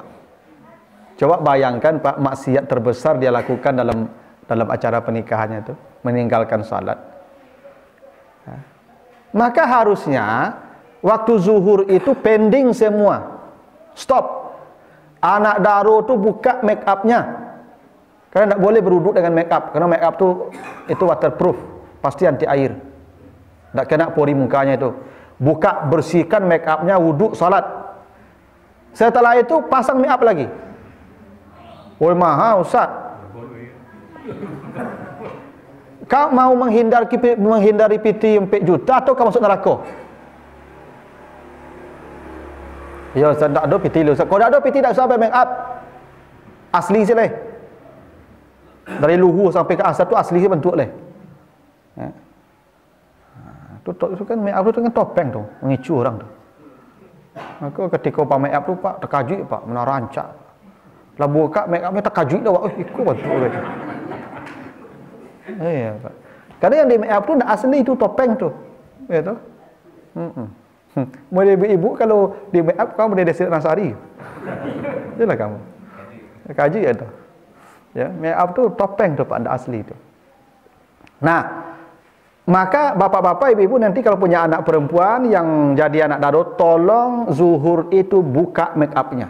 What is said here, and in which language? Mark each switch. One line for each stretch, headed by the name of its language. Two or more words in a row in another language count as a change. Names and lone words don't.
Indonesian: Coba bayangkan, Pak, maksiat terbesar dia lakukan dalam acara pernikahannya itu, meninggalkan salat. Maka harusnya waktu zuhur itu pending semua. Stop. Anak daro tuh buka make upnya. Karena tidak boleh berwuduk dengan make up. Karena make up tuh itu waterproof, pasti anti air. Tidak kena pori mukanya itu. Buka, bersihkan make upnya, wuduk, salat. Setelah itu pasang make up lagi. Woi, mahal, Ustaz. Kau mau menghindari piti 4 juta atau kau masuk neraka? Ya, Ustaz, tak ada piti lu. Kalau tak ada piti, tak usah make up. Asli je leh. Dari luhur sampai ke asar tu asli je bentuk leh. Ya. Itu kan make up tu dengan topeng tu, mengicu orang tu. Maka ketika pak make up tu, Pak, terkajut, Pak, mana rancak. Lah buka make upnya terkajut dah, Pak. Ikut bentuk leh. Iya, Pak. Karena yang di make up tu dah asli tu topeng tu. Ya tu. Mulai ibu kalau di make up kamu boleh desa Nasari. Itulah kamu. Kaji ya tu. Ya, make up tu topeng tu, Pak, dah asli tu. Nah, maka bapak-bapak, ibu-ibu nanti kalau punya anak perempuan yang jadi anak daro, tolong zuhur itu buka make upnya.